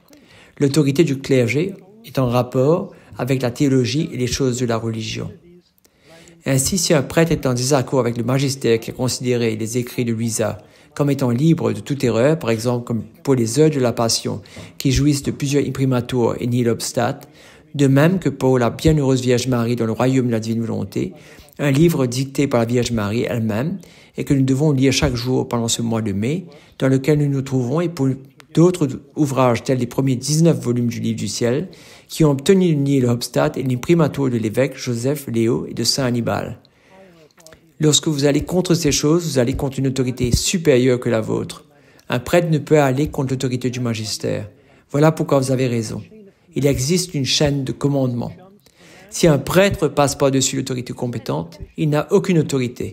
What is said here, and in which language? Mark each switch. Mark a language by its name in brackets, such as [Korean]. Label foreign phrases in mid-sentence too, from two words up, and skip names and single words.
[French] L'autorité du clergé est en rapport avec la théologie et les choses de la religion. Ainsi, si un prêtre est en désaccord avec le magistère qui a considéré les écrits de Louisa comme étant libres de toute erreur, par exemple comme pour les heures de la Passion, qui jouissent de plusieurs imprimaturs et [Latin] nihil obstat, [French] de même que pour la bienheureuse Vierge Marie dans le royaume de la divine volonté, un livre dicté par la Vierge Marie elle-même et que nous devons lire chaque jour pendant ce mois de mai, dans lequel nous nous trouvons, et pour d'autres ouvrages tels les premiers 19 volumes du Livre du Ciel, qui ont obtenu le [Latin] nihil obstat [French] et l'imprimatur de l'évêque Joseph Léo et de Saint Hannibal. Lorsque vous allez contre ces choses, vous allez contre une autorité supérieure que la vôtre. Un prêtre ne peut aller contre l'autorité du magistère. Voilà pourquoi vous avez raison. Il existe une chaîne de commandement. Si un prêtre passe par-dessus l'autorité compétente, il n'a aucune autorité.